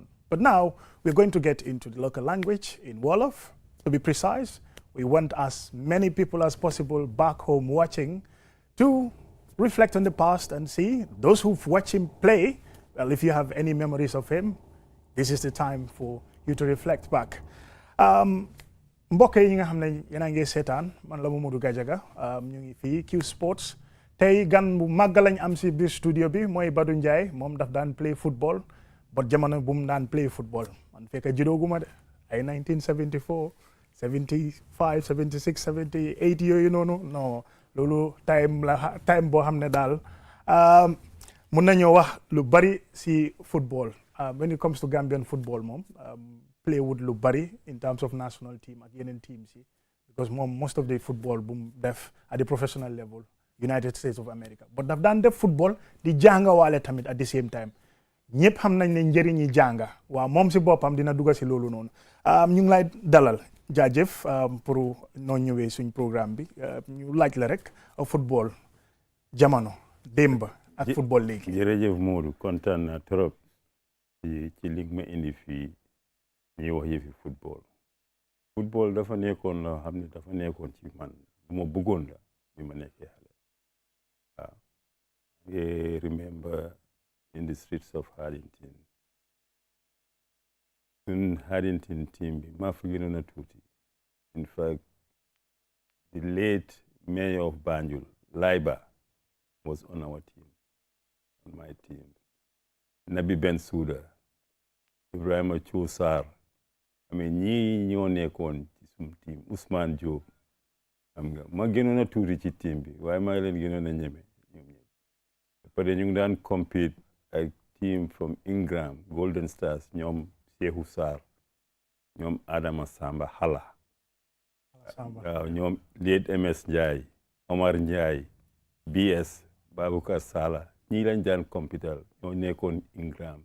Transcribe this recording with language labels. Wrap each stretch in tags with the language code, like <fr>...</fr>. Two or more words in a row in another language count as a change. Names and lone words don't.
<en>But now we're going to get into the local language in Wolof. To be precise, we want as many people as possible back home watching to reflect on the past and see those who've watched him play. Well, if you have any memories of him, this is the time for you to reflect back.</en> <wo>Mbokk yi nga xam ne yéen a ngi seetaan man la Mamadou Gajaga ñu ngi fii Qsports. Tey gan bu màgg lañ am si biir studio bi mooy Badu Njai. Moom daf daan</wo> <en>play football</en> <wo>but jamono bu mu daan</wo> <en>play football</en> <wo>man fekk judooguma de ay 1974 75 76 78 yooyu noonu non loolu time boo xam ne daal mun nañoo wax lu bari si football.</wo> <en>When it comes to Gambian football</en> <wo>moom play wut lu bari</wo> <en>in terms of national team</en> <wo>ak yeneen teams yi,</wo> <en>because moom most of the football</en> <wo>bu mu def</wo> <en>at the professional level United States of America, but</en> <wo>daf daan def football di jànga waale tamit</wo> <en>at the same time.</en> <wo>Ñëpp xam nañ ne njëriñi jànga waaw moom si boppam dina dugg si loolu noonu. ñu ngi lay dalal jaajëf pour noo ñëwee suñ programme bi ñu laaj la rek football jamono démb ak football léegi. jërëjëf Modou, kontaan naa trop ci li ma indi fii ñuy wax yëfi football dafa nekkoon loo xam ne dafa nekkoon ci man bu ma bëggoon la bi ma nekkee xale.</wo> <en>waaw I remember in the streets of Haddington.</en> <wo>In Haddington team bi maa fi gënoon a tuuti.</wo> <en>In fact, the late mayor of Banjul, Laiba, was on our team, on my team.</en> <wo>Nabi Bensouda, Ibrahima Chosar, ñii ñoo nekkoon ci sum team. Ousmane Diop, xam nga ma gënoon a tuuti ci team bi waaye maa leen gënoon a ñeme ñoom ñëpp. Après ñu ngi daan compete ak</wo> <en>team from</en> <wo>Ingram, Golden Stars, ñoom Cheikhou Sarr, ñoom Adama Samba Hala, waaw ñoom Liet MS Ndiaye, Omar Ndiaye, BS, Baboucar Sala, ñii lañ daan competal ñoo nekkoon Ingram.</wo>